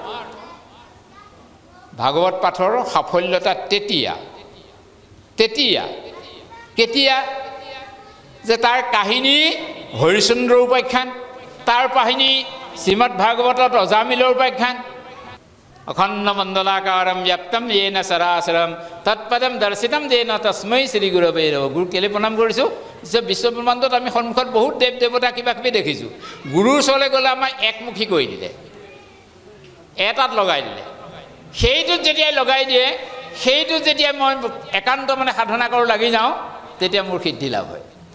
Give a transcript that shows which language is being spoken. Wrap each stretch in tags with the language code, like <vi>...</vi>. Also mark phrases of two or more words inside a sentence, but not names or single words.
<as>ভাগৱত পাঠৰ সাফল্যতা তেতিয়া কেতিয়া যে তাৰ কাহিনী হৰিচন্দ্ৰৰ উপাখ্যান তাৰ কাহিনী শ্ৰীমদ ভাগৱতত অজামিলৰ উপাখ্যান</as> <sa>अखंड मंडलाकारम व्याप्तम येन सरासरम तत्पदम दर्शितम येन तस्मै श्री गुरवे नमः।</sa> <as>গুৰু কেলে প্ৰণাম কৰিছো যে বিশ্ব ব্ৰহ্মাণ্ডত আমি সন্মুখত বহুত দেৱ দেৱতা কিবা কিবি দেখিছোঁ, গুৰুৰ ওচৰলৈ গ'লে আমাক একমুখী কৰি দিলে, এটাত লগাই দিলে। সেইটোত যেতিয়া লগাই দিয়ে, সেইটোত যেতিয়া মই একান্ত মানে সাধনা কৰোঁ লাগি যাওঁ, তেতিয়া মোৰ সিদ্ধি লাভ হয়।</as>